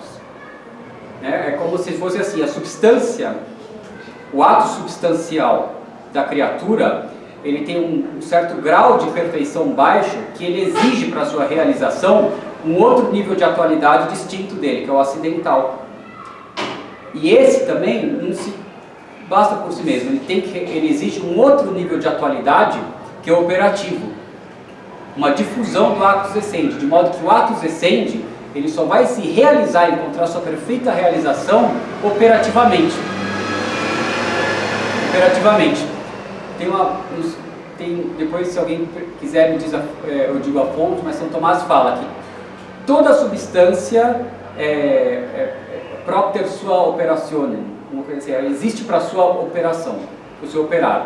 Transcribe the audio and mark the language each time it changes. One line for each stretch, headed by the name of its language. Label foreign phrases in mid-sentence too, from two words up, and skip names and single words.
Portuguese: É como se fosse assim, a substância, o ato substancial da criatura, ele tem um certo grau de perfeição baixo que ele exige para a sua realização um outro nível de atualidade distinto dele, que é o acidental. E esse também não se basta por si mesmo, ele exige um outro nível de atualidade que é o operativo. uma difusão do
Latin: actus essendi,
Portuguese: de modo que o
Latin: actus essendi,
Portuguese: ele só vai se realizar, encontrar sua perfeita realização operativamente. Operativamente. Depois, se alguém quiser, me diz eu digo a fonte, mas São Tomás fala que toda substância
Latin: propter sua operationem,
Portuguese: existe para sua operação, para o seu operar.